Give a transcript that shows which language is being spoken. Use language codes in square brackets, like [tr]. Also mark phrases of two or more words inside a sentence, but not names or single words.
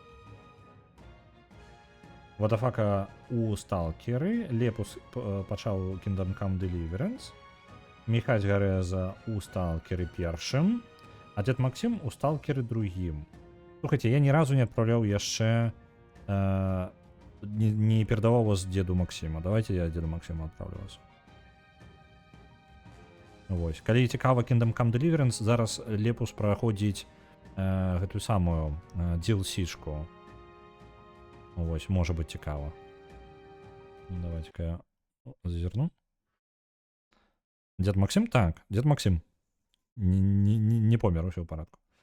[be] Вадафака у Сталкеры. Лепус пачаў Kingdom Come Deliverance. Міхась Гарэза у Сталкеры першым, а дзед Максім у Сталкеры другім. Слухайце, я ні разу не адпраўляў яшчэ [ru] не передавал вас деду Максима. Давайте я деду Максиму отправлю вас. [be] Вось. Калі цікава Kingdom Come Deliverance, зараз Лепус праходзіць гэтую самую DLC-шку. Вось, можа быць цікава. [ru] Давайте-ка я [be] зазірну. Дед Максим? Так, дед Максим. Не помер, усё ў парадку.